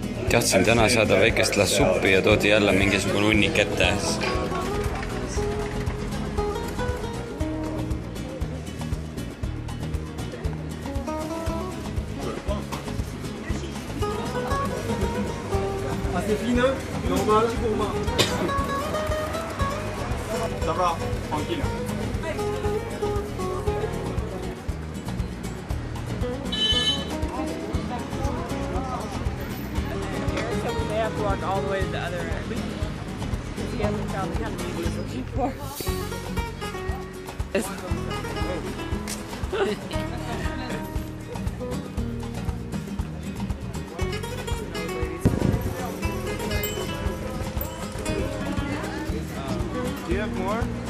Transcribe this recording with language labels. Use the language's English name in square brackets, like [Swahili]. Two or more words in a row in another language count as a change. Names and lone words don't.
[Estonian] tahtsin täna saada väikest lassuppi ja toodi jälle mingisugune hunnik ette. [French] Assez fine, normal pour moi. Ça va, tranquille. [English] They have to walk all the way to the other end. He hasn't found the kind of meat he was looking for. Do you have more?